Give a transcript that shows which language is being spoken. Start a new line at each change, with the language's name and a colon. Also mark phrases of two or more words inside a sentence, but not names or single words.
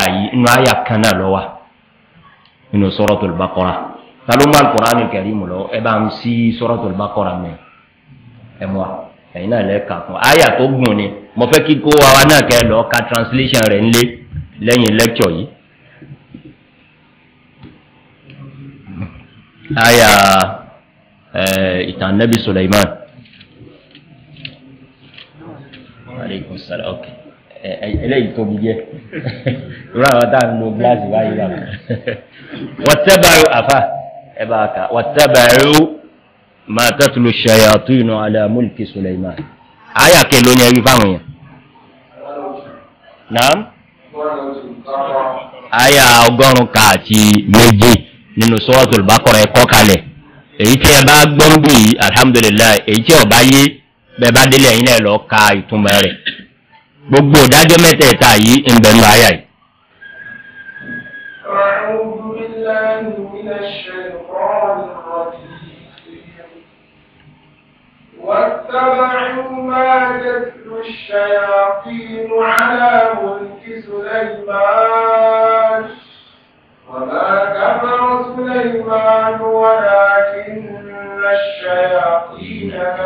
Yoruba: yìí inú àyà kan náà lọ́wọ́ nínú Suratul Baqara ta ló mú Al-Qur'an Al-Karim lọ ẹ bá ń sí Suratul Baqara mẹ́ ẹ mọ́ ẹ̀yin náà lẹ́ẹ̀ka fún àyà tó gùn ni mo fẹ́ kí kó wa náà kẹ́ lọ ka translation rẹ̀ ńlé lẹ́yìn lecture yìí aya ìtàn Nabi Sulaiman.
Arabic: عليكم السلام. Okay.
Yoruba: Eléyìí tóbi jẹ́. Irú àwọn tá ń lo gíláàsì báyìí wà. Wattaba'u àfà ẹ bá ka
Arabic: واتبعوا ما تتلو الشياطين على ملك سليمان.
Yoruba: Aya kelo ni ẹ̀rí fáwọn èèyàn. Naam. Aya 102 nínú Suratul Baqara ẹ̀kọ́ kalẹ̀. Èyí tí ẹ bá gbọ́n bí yìí alhamdulillah èyí tí ó bá yé bẹ́ẹ̀ bá délé ẹ̀yin náà lọ ka ìtumọ̀ rẹ̀. Gbogbo ìdájọ́ mẹ́tẹ̀ẹ̀ta yìí ń bẹ nínú àyà yìí.
Arabic: أعوذ بالله من الشيطان الرجيم واتبعوا ما تتلو الشياطين على ملك سليمان وما كفر سليمان ولكن الشياطين